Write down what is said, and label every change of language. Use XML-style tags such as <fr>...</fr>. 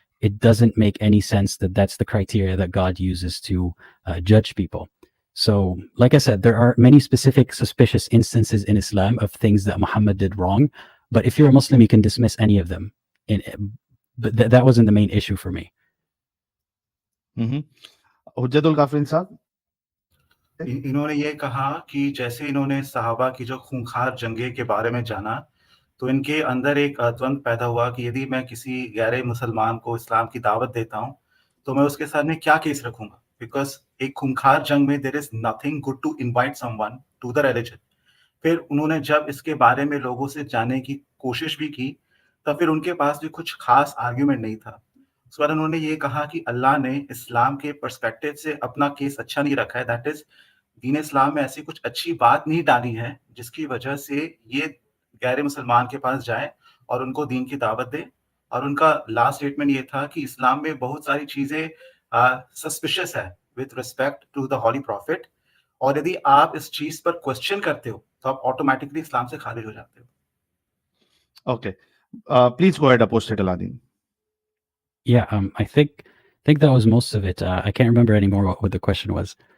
<en>It doesn't make any sense that that's the criteria that God uses to judge people. So, like I said, there are many specific suspicious instances in Islam of things that Muhammad did wrong. But if you're a Muslim, you can dismiss any of them. But that wasn't the main issue for me.</en> <hi>हुज्जतुल काफरीन साहब, इन्होंने ये कहा कि जैसे इन्होंने सहाबा की जो खूंखार जंगे के बारे में जाना, तो इनके अंदर एक द्वंद पैदा हुआ कि यदि मैं किसी गैर मुसलमान को इस्लाम की दावत देता हूँ, तो मैं उसके सामने क्या केस रखूंगा?</hi> <en>because</en> <hi>एक खूंखार जंग में</hi> <en>There is nothing good to invite someone to the religion.</en> <hi>फिर उन्होंने जब इसके बारे में लोगों से जानने की कोशिश भी की, तब फिर उनके पास भी कुछ खास आर्गुमेंट नहीं था। उसके बाद उन्होंने ये कहा कि अल्लाह ने इस्लाम के पर्सपेक्टिव से अपना केस अच्छा नहीं रखा है, दैट इज़ दीन इस्लाम में ऐसी कुछ अच्छी बात नहीं डाली है, जिसकी वजह से ये गैर मुसलमान के पास जाए और उनको दीन की दावत दे। और उनका लास्ट स्टेटमेंट ये था कि इस्लाम में बहुत सारी चीजें सस्पिशियस है</hi> <en>with respect to the holy prophet,</en> <hi>और यदि आप इस चीज पर क्वेश्चन करते हो तो आप ऑटोमेटिकली इस्लाम से खारिज हो जाते हो।</hi> <en>Okay. Please go ahead, Apostate Aladdin. Yeah, I think that was most of it. I can't remember anymore what the question was.</en>